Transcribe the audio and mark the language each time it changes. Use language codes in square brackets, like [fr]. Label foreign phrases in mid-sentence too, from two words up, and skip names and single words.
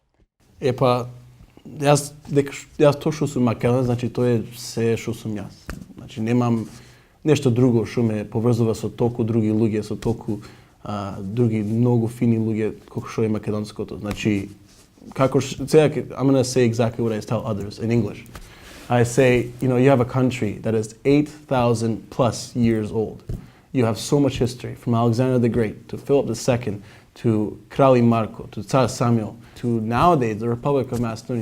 [mk] Јас тоа што сум македонец, значи тоа е се што сум јас. Значи немам нешто друго што ме поврзува со толку други луѓе, со толку други многу фини луѓе колку што е македонското. Значи како сега [en] I'm going to say exactly what I tell others in English. I say, you have a country that is 8,000 plus years old. You have so much history, from Alexander the Great to Philip II to Kralj Marko to Tsar Samuel to nowadays the Republic of Macedonia.